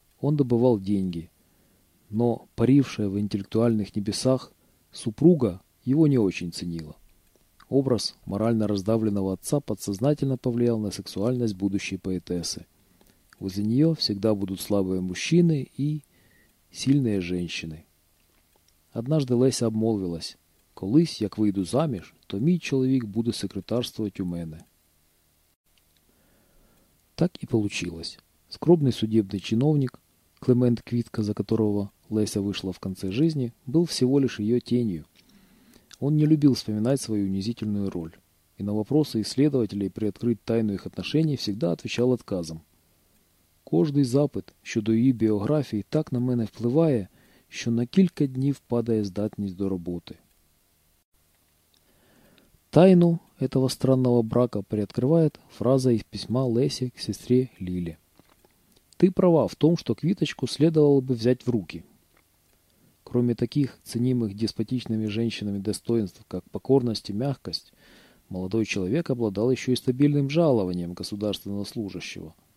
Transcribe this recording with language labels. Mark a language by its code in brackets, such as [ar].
[ru] Он добывал деньги. Но парившая в интеллектуальных небесах супруга его не очень ценила. Образ морально раздавленного отца подсознательно повлиял на сексуальность будущей поэтессы. Возле нее всегда будут слабые мужчины и сильные женщины. Однажды Леся обмолвилась: [uk] «Колись, як выйду заміж, то мій чоловік буде секретарствовать у мене». [ru] Так и получилось. Скромный судебный чиновник, Клемент Квітка, за которого Леся вышла в конце жизни, был всего лишь ее тенью. Он не любил вспоминать свою унизительную роль. И на вопросы исследователей приоткрыть тайну их отношений всегда отвечал отказом. [uk] «Кожний запит щодо її біографії так на мене впливає, що на кілька днів падає здатність до роботи». [ru] Тайну этого странного брака приоткрывает фраза из письма Леси к сестре Лиле. «Ты права в том, что Квиточку следовало бы взять в руки». Кроме таких ценимых деспотичными женщинами достоинств, как покорность и мягкость, молодой человек обладал еще и стабильным жалованием государственного служащего.